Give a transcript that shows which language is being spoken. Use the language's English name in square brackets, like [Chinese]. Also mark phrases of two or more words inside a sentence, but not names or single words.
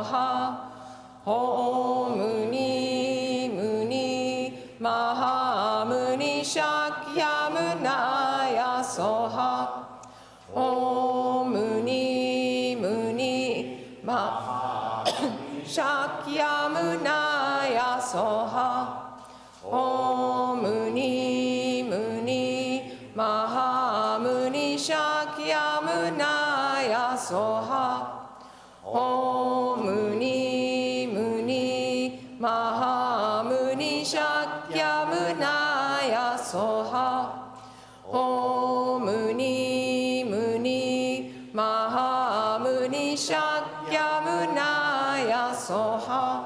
[Sanskrit] ॐ मुनि मुनि महामुनि शाक्यमुनये स्वाहा ॐ मुनि मुनि महा शाक्यमुनये स्वाहा ॐ मुनि मुनि महामुनि शाक्यमुनये स्वाहा. ॐ मुनि मुनि महामुनि शाक्यमुनये स्वाहा. ॐ मुनि मुनि महामुनि शाक्यमुनये स्वाहा.